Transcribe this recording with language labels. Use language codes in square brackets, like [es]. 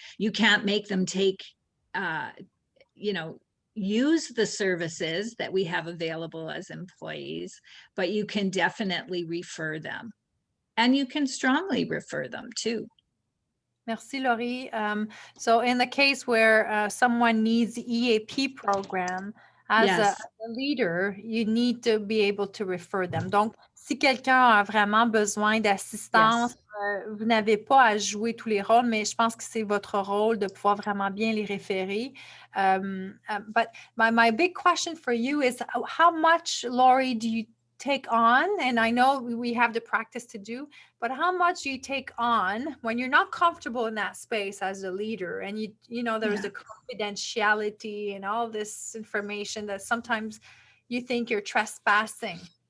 [en] You can't make them take, use the services that we have available as employees, but you can definitely refer them. And you can strongly refer them too. [fr] Merci, Lori. [en] So in the case where someone needs the EAP program, as Yes. a leader, you need to be able to refer them. [fr] Donc, si quelqu'un a vraiment besoin d'assistance, vous n'avez pas à jouer tous les rôles, mais je pense que c'est votre rôle de pouvoir vraiment bien les référer. [en] But my big question for you is how much, Lori, do you take on? And I know we have the practice to do, but how much do you take on when you're not comfortable in that space as a leader? And you know there's the confidentiality and all this information that sometimes you think you're trespassing.